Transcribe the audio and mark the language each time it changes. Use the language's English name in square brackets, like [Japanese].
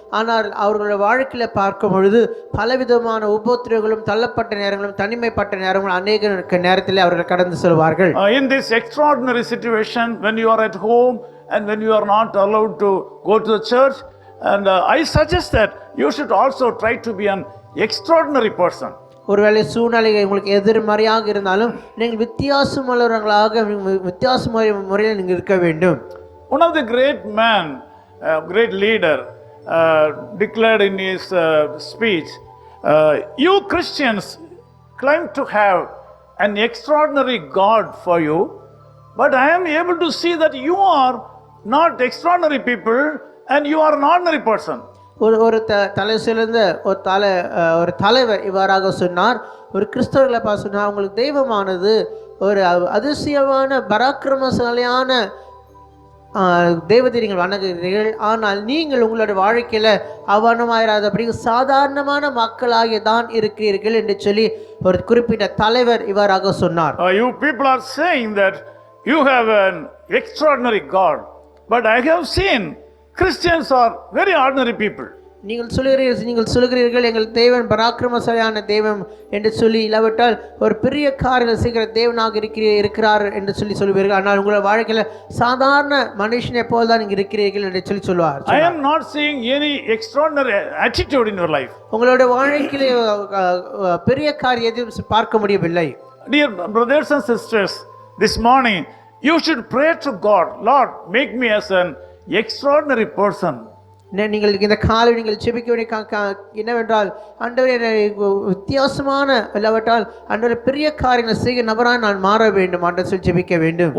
[Tamil] ஆனால் அவர்களுடைய வாழ்க்கையில பார்க்கும் பொழுது பலவிதமான உபத்திரங்களும் தள்ளப்பட்ட நேரங்களும் தனிமைப்பட்ட நேரங்களும் அநேக நேரத்தில் அவர்கள் கடந்து செல்வார்கள். [English] In this extraordinary situation, when you are at home and when you are not allowed to go to the church, and I suggest that you should also try to be an extraordinary person. [Tamil] ஒருவேளை சூழ்நிலை உங்களுக்கு எதிர்மறையாக இருந்தாலும் நீங்கள் வித்தியாசமுள்ளவர்களாக வித்தியாசமான முறையில் நீங்கள் இருக்க வேண்டும். [English] One of the great great leader declared in his speech, you Christians claim to have an extraordinary God for you, but I am able to see that you are not extraordinary people and you are an ordinary person. [Tamil] ஒரு தலை சிறந்த ஒரு தலைவர் இவ்வாறாக சொன்னார். ஒரு கிறிஸ்தவர்களை பார்த்து சொன்னார், உங்களுக்கு தெய்வமானது ஒரு அதிசயமான பராக்கிரமசாலியான தெய்வத்தை நீங்கள் வணங்குகிறீர்கள், ஆனால் நீங்கள் உங்களுடைய வாழ்க்கையில் அவனமாயிராதபடி சாதாரணமான மக்களாக தான் இருக்கிறீர்கள் என்று சொல்லி ஒரு குறிப்பிட்ட தலைவர் இவ்வாறாக சொன்னார். [English] You people are saying that you have an extraordinary God, but I have seen Christians are very ordinary people. [Tamil] நீங்கள் சொல்கிறீர்கள் எங்கள் தேவன் பராக்கிரமசாலியான தெய்வம் என்று சொல்லி, இல்லாவிட்டால் ஒரு பெரிய காரியம் செய்கிற தேவனாக இருக்கிறார் என்று சொல்லுவீர்கள், ஆனால் உங்களோட வாழ்க்கையில் சாதாரண மனுஷனை போல் தான் நீங்கள் இருக்கிறீர்கள் என்று சொல்லுவார். [English] I am not seeing any extraordinary attitude in your life. [Tamil] உங்களுடைய வாழ்க்கையிலே பெரிய காரியம் எதுவும் பார்க்க முடியவில்லை. [English] Dear brothers and sisters, this morning you should pray to God, Lord, make me as an extraordinary person. [Tamil] நீங்கள் இந்த காலை நீங்கள் ஜெபிக்க வேண்டிய என்னவென்றால் ஆண்டவரே வித்தியாசமான இல்லாவிட்டால் ஆண்டவரே பெரிய காரியங்களை செய்ய நபராக நான் மாற வேண்டும் ஆண்டவர் சொல்லி ஜெபிக்க வேண்டும்.